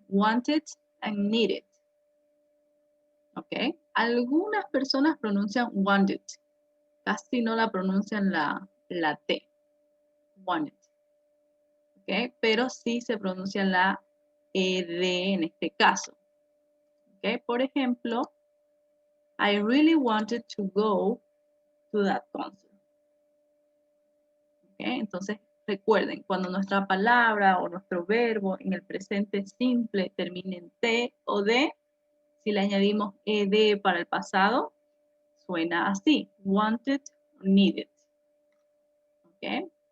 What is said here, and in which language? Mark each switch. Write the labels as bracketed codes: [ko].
[en] Wanted and needed. ¿Ok? [es] Algunas personas pronuncian wanted. Casi no la pronuncian la T. Wanted. ¿Ok? Pero sí se pronuncia la ed en este caso. ¿Ok? Por ejemplo, [en] I really wanted to go to that concert. ¿Okay? [es] Entonces, recuerden, cuando nuestra palabra o nuestro verbo en el presente simple termine en T o D, si le añadimos ed para el pasado, suena así, wanted, needed. ¿Okay?